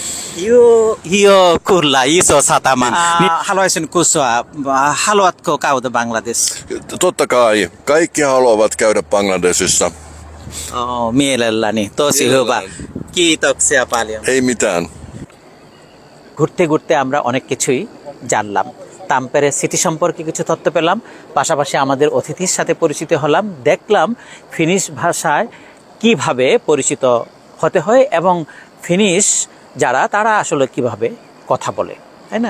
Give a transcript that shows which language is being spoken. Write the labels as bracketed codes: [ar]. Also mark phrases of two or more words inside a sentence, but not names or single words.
[fi] Joo, kyllä, iso satama. Haluaisin kysyä, haluatko käydä Bangladesh? Totta kai. Kaikki haluavat käydä Bangladesissa. Mielelläni, tosi hyvä. Kiitoksia paljon. Ei mitään. [bn] ঘুরতে ঘুরতে আমরা অনেক কিছুই জানলাম, তাম্পেরে সিটি সম্পর্কে কিছু তথ্য পেলাম, পাশাপাশি আমাদের অতিথির সাথে পরিচিত হলাম, দেখলাম ফিনিশ ভাষায় কিভাবে পরিচিত হতে হয় এবং ফিনিশ যারা তারা আসলে কিভাবে কথা বলে, তাই না?